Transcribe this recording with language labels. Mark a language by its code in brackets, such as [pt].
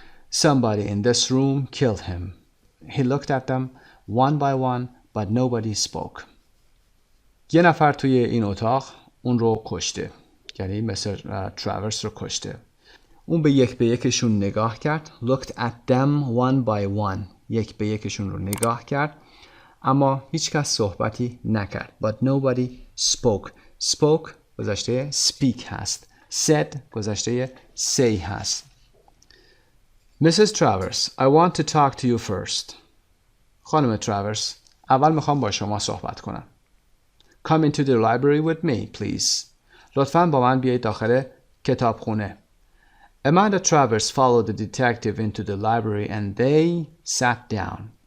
[en] Somebody in this room killed him. He looked at them one by one, but nobody spoke. [fa] یه نفر توی این اتاق اون رو کشته، یعنی مثل تراورس رو کشته. اون به یکشون نگاه کرد. [en] Looked at them one by one. [fa] یک به یکشون رو نگاه کرد اما هیچ کس صحبتی نکرد. [en] But nobody spoke. Spoke گذشته speak هست. [fa] Said گذشته say هست. [en] Mrs. Travers, I want to talk to you first. [fa] خانم تراورس، اول میخوام با شما صحبت کنم. [en] Come into the library with me, please. [fa] لطفاً با من بیایید داخل کتابخونه. [en] Amanda Travers followed the detective into the library and they sat down.